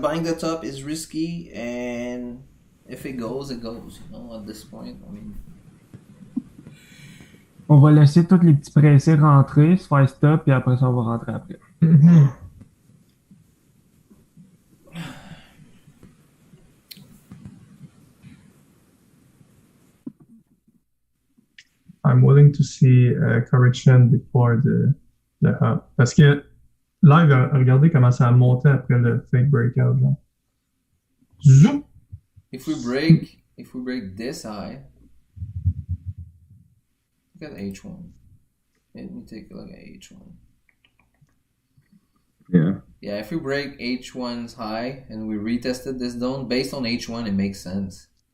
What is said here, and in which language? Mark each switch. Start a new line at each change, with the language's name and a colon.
English: Buying the top is risky, and if it goes, it goes. At this point, I mean.
French: On va laisser tous les petits pressés rentrer, se faire stop, et après ça, on va rentrer après.
English: I'm willing to see a correction before the up.
French: Parce que live, regardez comment ça a monté après le fake breakout. Genre. Zoom!
English: If we break this high, look at H1. Let me take a look at H1. Yeah. Yeah, if we break H1's high and we retested this zone based on H1, it makes sense.